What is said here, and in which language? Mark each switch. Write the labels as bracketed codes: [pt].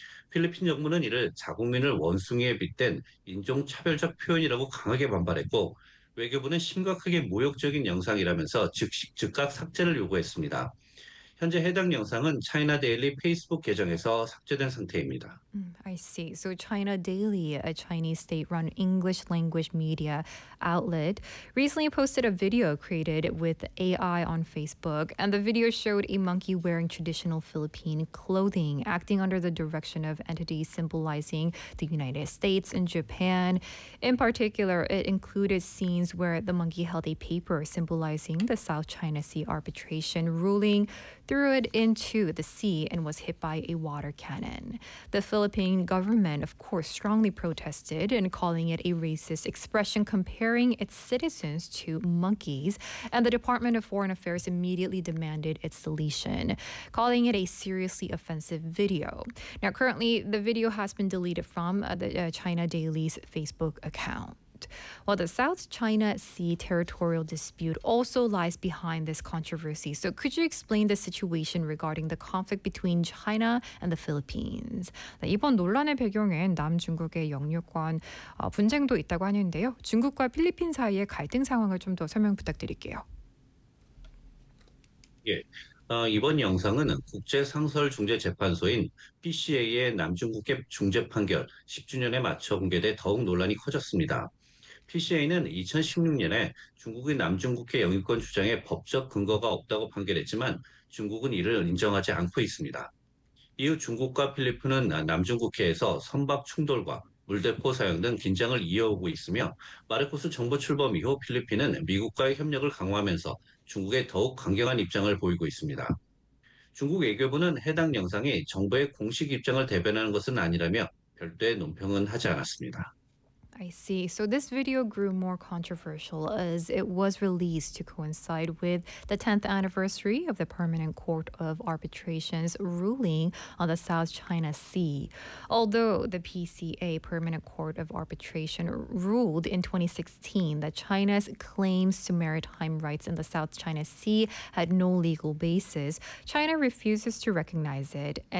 [ko] 필리핀 정부는 이를 자국민을 원숭이에 빗댄 인종차별적 표현이라고 강하게 반발했고, 외교부는 심각하게 모욕적인 영상이라면서 즉각 삭제를 요구했습니다. 현재 해당 영상은 차이나 데일리 페이스북 계정에서 삭제된 상태입니다. [en] I see. So China Daily, a Chinese state-run English language media outlet, recently posted a video created with AI on Facebook, and the video showed a monkey wearing traditional Philippine clothing, acting under the direction of entities symbolizing the United States and Japan. In particular, it included scenes where the monkey held a paper symbolizing the South China Sea arbitration ruling, threw it into the sea, and was hit by a water cannon. The Philippine government, of course, strongly protested and calling it a racist expression, comparing its citizens to monkeys, and the Department of Foreign Affairs immediately demanded its deletion, calling it a seriously offensive video. Now, currently, the video has been deleted from the China Daily's Facebook account. Well, the South China Sea territorial dispute also lies behind this controversy. So, could you explain the situation regarding the conflict between China and the Philippines? [ko] 이번 논란의 배경엔 남중국의 영유권 분쟁도 있다고 하는데요. 중국과 필리핀 사이의 갈등 상황을 좀더 설명 부탁드릴게요. 예. 이번 영상은 국제상설중재재판소인 PCA의 남중국해 중재 판결 10주년에 맞춰 공개돼 더욱 논란이 커졌습니다. PCA는 2016년에 중국이 남중국해 영유권 주장에 법적 근거가 없다고 판결했지만 중국은 이를 인정하지 않고 있습니다. 이후 중국과 필리핀은 남중국해에서 선박 충돌과 물대포 사용 등 긴장을 이어오고 있으며, 마르코스 정부 출범 이후 필리핀은 미국과의 협력을 강화하면서 중국에 더욱 강경한 입장을 보이고 있습니다. 중국 외교부는 해당 영상이 정부의 공식 입장을 대변하는 것은 아니라며 별도의 논평은 하지 않았습니다. [en] I see. So this video grew more controversial as it was released to coincide with the 10th anniversary of the Permanent Court of Arbitration's ruling on the South China Sea. Although the PCA, Permanent Court of Arbitration, ruled in 2016 that China's claims to maritime rights in the South China Sea had no legal basis, China refuses to recognize it.